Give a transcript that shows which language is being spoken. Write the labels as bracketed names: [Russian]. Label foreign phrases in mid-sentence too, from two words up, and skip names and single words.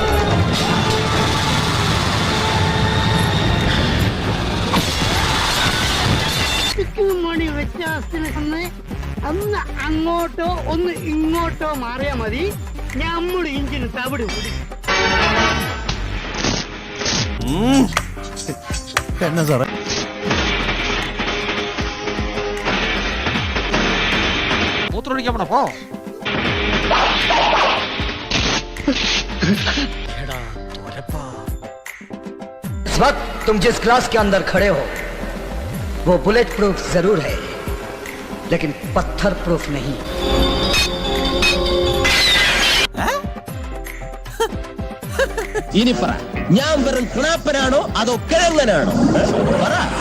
[Malayalam] മണി വ്യത്യാസത്തിന് ഒന്ന് അങ്ങോട്ടോ ഒന്ന് ഇങ്ങോട്ടോ മാറിയാ മതി. നമ്മുടെ ഇഞ്ചിന് തവിട് കൂടി. എന്നാ സാറേ? മൂത്രമൊഴിക്കാൻ പോണ പോ. [Hindi] इस वक्त तुम जिस क्लास के अंदर खड़े हो वो बुलेट प्रूफ जरूर है, लेकिन पत्थर प्रूफ नहीं. [Malayalam] ഇനി പറ, ഞാൻ വെറും കിണാപ്പനാണോ അതോ കിഴങ്ങനാണോ? പറ.